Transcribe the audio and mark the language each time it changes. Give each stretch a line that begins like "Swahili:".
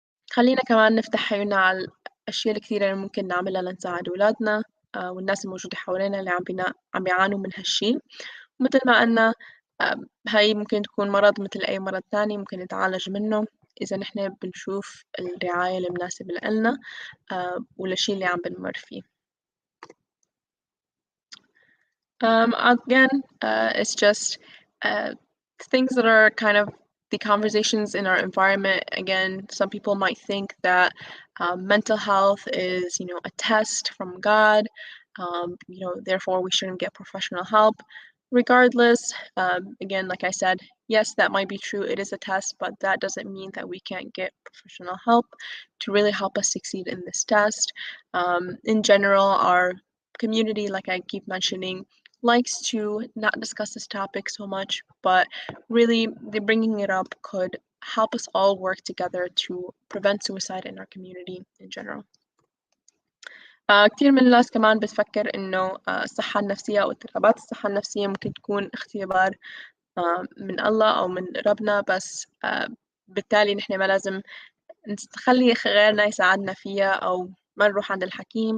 Arabic: خلينا كمان نفتح عيوننا على الأشياء الكثيرة اللي ممكن نعملها لنساعد أولادنا والناس الموجودة حوالينا اللي عم بيعانوا من هالشي. مثل ما قلنا هاي ممكن تكون مرض مثل أي مرض تاني، ممكن نتعالج منه إذا نحن بنشوف الرعاية المناسبة لنا وللشي اللي عم بنمر فيه.
English: Again, it's just things that are kind of the conversations in our environment. Again, some people might think that mental health is, a test from God. Therefore we shouldn't get professional help. Regardless, again, like I said, yes, that might be true. It is a test, but that doesn't mean that we can't get professional help to really help us succeed in this test. In general, our community, like I keep mentioning, likes to not discuss this topic so much, but really bringing it up could help us all work together to prevent suicide in our community in general.
Arabic: كتير من الناس كمان بتفكر إنه الصحة النفسية أو اضطرابات الصحة النفسية ممكن تكون اختبار من الله أو من ربنا، بس بالتالي نحن ما لازم نخلي غيرنا يساعدنا فيها أو ما نروح عند الحكيم.